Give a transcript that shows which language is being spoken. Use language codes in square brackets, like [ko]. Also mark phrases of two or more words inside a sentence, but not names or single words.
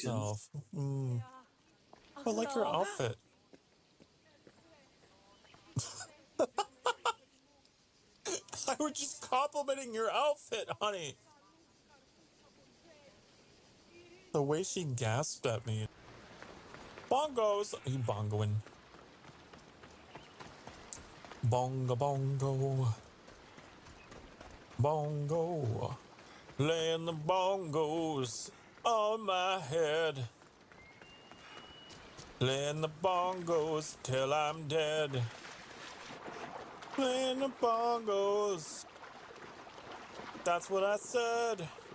[en] myself. I like your outfit. I was just complimenting your outfit, honey. The way she gasped at me. Bongos! Are you bongoing? Bongo, bongo. Bongo. Laying the bongos on my head. Playing the bongos till I'm dead. Playing the bongos. That's what I said.